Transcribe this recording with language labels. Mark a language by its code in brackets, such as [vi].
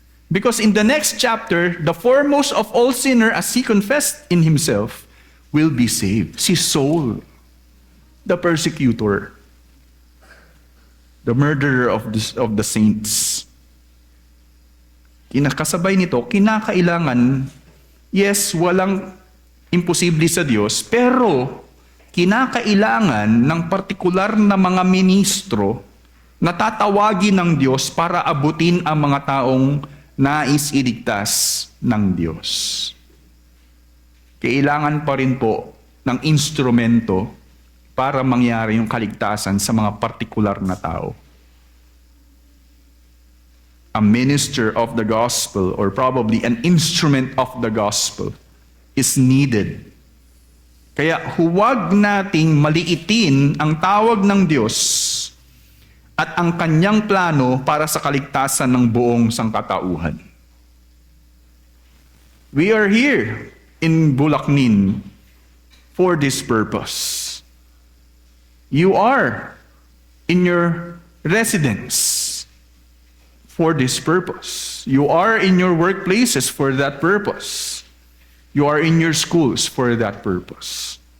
[en] Because in the next chapter, the foremost of all sinner, as he confessed in himself, will be saved. Si Saul, the persecutor. the murderer of the saints. [tl] Kasabay nito, kinakailangan, yes, walang imposible sa Diyos, pero kinakailangan ng partikular na mga ministro na tatawagin ng Diyos para abutin ang mga taong nais iligtas ng Diyos. Kailangan pa rin po ng instrumento para mangyari yung kaligtasan sa mga partikular na tao. [en] A minister of the gospel, or probably an instrument of the gospel, is needed. [tl] Kaya huwag nating maliitin ang tawag ng Diyos at ang kanyang plano para sa kaligtasan ng buong sangkatauhan. [en] We are here in Bulacnin for this purpose. You are in your residence for this purpose. You are in your workplaces for that purpose. You are in your schools for that purpose.